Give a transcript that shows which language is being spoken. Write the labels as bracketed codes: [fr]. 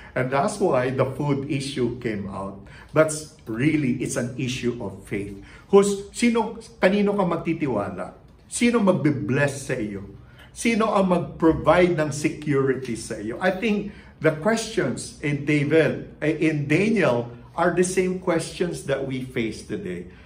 [en] And that's why the food issue came out. But really, it's an issue of faith. [tl] Kanino ka magtitiwala? Sino magbe-bless sa iyo? Sino ang mag-provide ng security sa iyo? [en] I think the questions in Daniel are the same questions that we face today.